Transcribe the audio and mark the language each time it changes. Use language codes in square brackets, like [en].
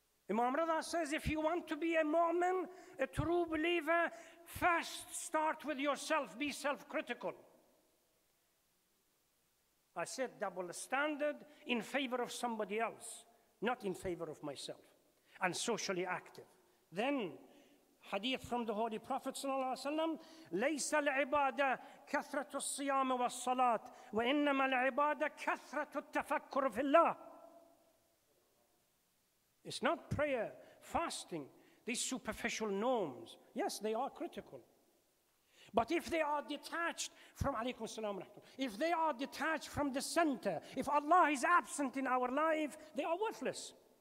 [en] Imam Rida says, if you want to be a mu'min, a true believer, first start with yourself, be self-critical. I said double standard in favor of somebody else, not in favor of myself, and socially active. Then, hadith from the Holy Prophet ﷺ, [ar] لَيْسَ الْعِبَادَةِ كَثْرَةُ الصِّيَامِ وَالصَّلَاةِ وَإِنَّمَا الْعِبَادَةِ كَثْرَةُ التَّفَكُّرِ فِي اللَّهِ. [en] It's not prayer, fasting, these superficial norms. Yes, they are critical. But if they are detached from, if they are detached from the center, if Allah is absent in our life, they are worthless.